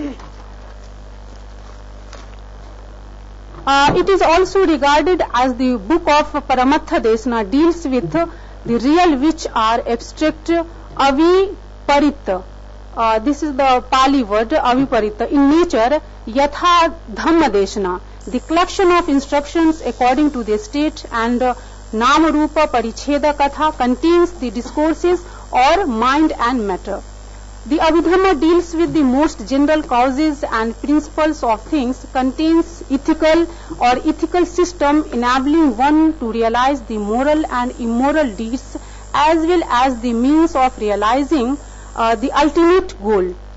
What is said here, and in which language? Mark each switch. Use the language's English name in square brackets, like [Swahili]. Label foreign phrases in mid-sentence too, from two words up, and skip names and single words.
[English] It is also regarded as the book of [Pali] Paramatha Desna, [English] deals with the real which are abstract, aviparita. This is the Pali word, aviparita. In nature, [Pali] yatha dhamma desna, [English] the collection of instructions according to the state, and [Pali] nama rupa paricheda katha [English] contains the discourses or mind and matter. The Abhidhamma deals with the most general causes and principles of things, contains ethical or ethical system enabling one to realize the moral and immoral deeds as well as the means of realizing the ultimate goal.